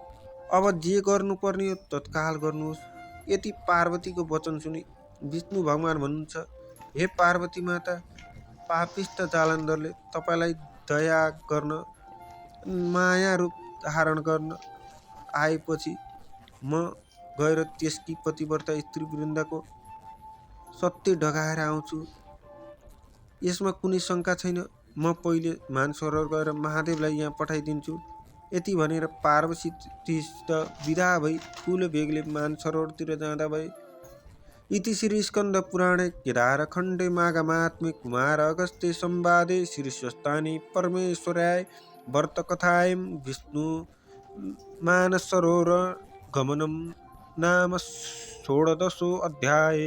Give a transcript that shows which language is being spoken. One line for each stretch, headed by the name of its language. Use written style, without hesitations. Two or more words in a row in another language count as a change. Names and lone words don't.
Nepali: अब जे गर्नुपर्ने हो तत्काल गर्नुहोस्। यति पार्वतीको वचन सुनि विष्णु भगवान भन्नुहुन्छ, हे पार्वती माता, पापिष्ट जालन्धरले तपाईँलाई दया गर्न माया रूप धारण गर्न आएपछि म गएर त्यसकी पतिव्रता स्त्री वृन्दाको सत्य ढगाएर आउँछु। यसमा कुनै शङ्का छैन। म पहिले मानसरोवर गएर महादेवलाई यहाँ पठाइदिन्छु। यति भनेर पार्वतीसित विदा भई ठुलो बेगले मानसरोवरतिर जाँदा भए।
Sanskrit: इति श्री स्कन्द पुराणे केदारखण्डे माघमात्मे कुमार अगस्त्य संवादे श्री स्वस्थानी परमेश्वराय व्रतकथायां विष्णु मानसरोवर गमनम नाम 16 अध्याय।